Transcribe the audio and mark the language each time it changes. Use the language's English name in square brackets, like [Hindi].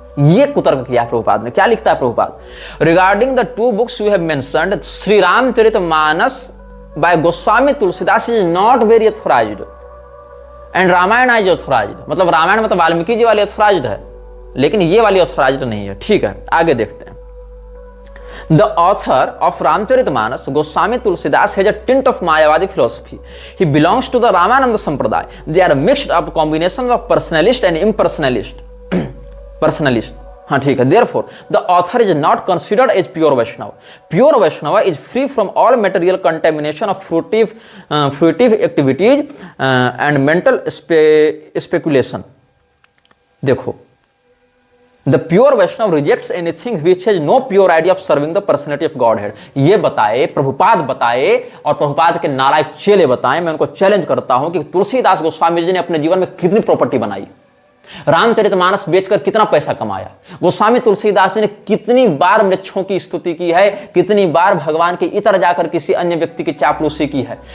[Hindi] ये कुतर्क किया प्रभुपाद ने। क्या लिखता है Prabhupada? [English] Regarding the 2 books you have mentioned, Shri Ramcharitmanas by Goswami Tulsidas is not very authorised and Ramayana is authorised. [Hindi] मतलब रामायण मतलब वाल्मीकि जी वाली ऑथराइज्ड है, लेकिन ये वाली ऑथराइज्ड नहीं है। ठीक है, आगे देखते हैं। [English] The author of Ramcharitmanas, Goswami Tulsidas, has a tint of Mayavadi philosophy. He belongs to the Ramananda Sampradaya. They are mixed up combinations of personalist and impersonalist. [Hindi] Personalist. हाँ ठीक है। [English] Therefore, the author is not considered as pure Vaishnava. Pure Vaishnava is free from all material contamination of fruitive activities and mental speculation. देखो, The pure Vaishnava rejects anything which has no pure idea of serving the personality of Godhead. [Hindi] ये बताए प्रभुपाद बताए, और प्रभुपाद के नालायक चेले बताएं। मैं उनको चैलेंज करता हूं कि तुलसीदास गोस्वामी जी ने अपने जीवन में कितनी प्रॉपर्टी बनाई। रामचरितमानस बेचकर कितना पैसा कमाया। गोस्वामी तुलसीदास जी ने कितनी बार वृक्षों की स्तुति की है, कितनी बार भगवान के इतर जाकर किसी अन्य व्यक्ति की चापलूसी की है।